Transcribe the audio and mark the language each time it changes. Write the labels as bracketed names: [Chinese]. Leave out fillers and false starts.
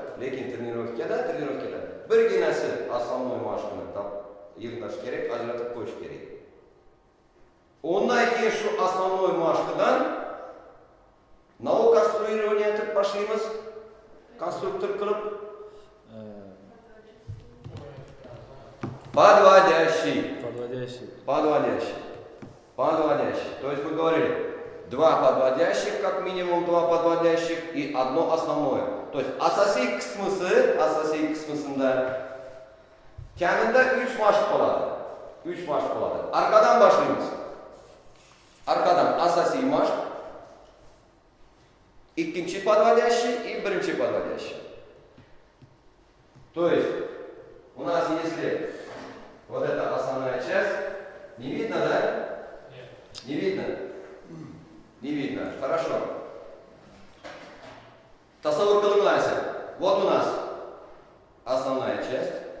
[Uzbek] Lekin trenirovkada birginasi основной mashqni yig'nash kerak, ajratib qo'yish kerak. Ondan keyin shu основной mashqdan [Russian] новое конструирование [Uzbek] qilib boshlaymiz. Konstruktor qilib подводящий. [Russian] То есть мы говорили, 2 подводящих, как минимум 2 подводящих и одно основное. То есть [Uzbek] asosiy qismisida kamida 3 mashq bo'ladi. Arkadan boshlaymiz. Arkadan asosiy mashq, ikkinchi [Russian] подводящий и [Uzbek] birinchi подводящий. [Russian] То есть у нас если вот эта основная часть, не видно, да? Нет. Не видно. Хорошо. [Uzbek] Tasavvur qilinglar. [Russian] Вот у нас основная часть.